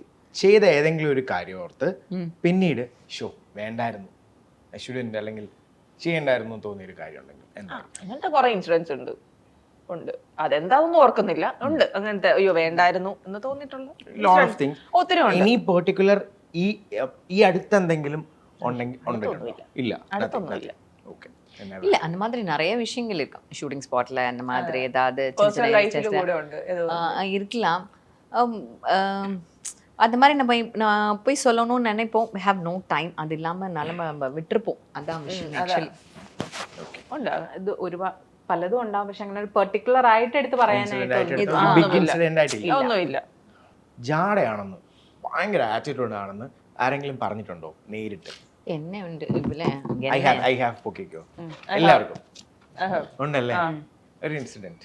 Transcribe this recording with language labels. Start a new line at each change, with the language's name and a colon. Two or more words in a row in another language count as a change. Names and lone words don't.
Malayalam: ചെയ്ത ഏതെങ്കിലും ഒരു കാര്യം ഓർത്ത് പിന്നീട് വേണ്ടായിരുന്നു, അല്ലെങ്കിൽ ചെയ്യണ്ടായിരുന്നു തോന്നിയൊരു കാര്യം ഉണ്ടെങ്കിൽ അങ്ങനത്തെ കുറെ ഇൻസിഡൻസ് ഉണ്ട്. അതെന്താണെന്ന് ഓർക്കുന്നില്ല. ഉണ്ട് അങ്ങനത്തെ അയ്യോ വേണ്ടായിരുന്നു എന്ന് തോന്നിയിട്ടുള്ള ഒത്തിരി ഉണ്ട്. ഇനി പെർട്ടിക്കുലർ ഈ അടുത്തെന്തെങ്കിലും
Tamil: இல்ல அந்த மாதிரி நிறைய விஷயங்கள் இருக்கும். ஷூட்டிங் ஸ்பாட்ல அந்த மாதிரி ஏதாவது இருக்கலாம். அந்த மாதிரி நான் போய் சொல்லணும்னு நினைப்போம்.
English: we have no time.
Tamil: அது இல்லாம நம்ம விட்டுருப்போம். அதான் விஷயம் ஆக்சுவலி.
Malayalam: ഉണ്ട്. ഇത് ഒരുപാട് പലതും ഉണ്ടാവും. പക്ഷെ അങ്ങനെ ഒരു പെർട്ടിക്കുലർ ആയിട്ട് എടുത്ത് പറയാനായിട്ട് ഒന്നുമില്ല. ജാടയാണെന്ന്, ഭയങ്കര ആറ്റിറ്റ്യൂഡ് ആണെന്ന് ആരെങ്കിലും പറഞ്ഞിട്ടുണ്ടോ നേരിട്ട്? എന്നെ ഉണ്ട് ഇവലെ
English: I have
Malayalam: പൊക്കിക്കോ എല്ലാവർക്കും ഉണ്ടല്ലേ ഒരു ഇൻസിഡന്റ്?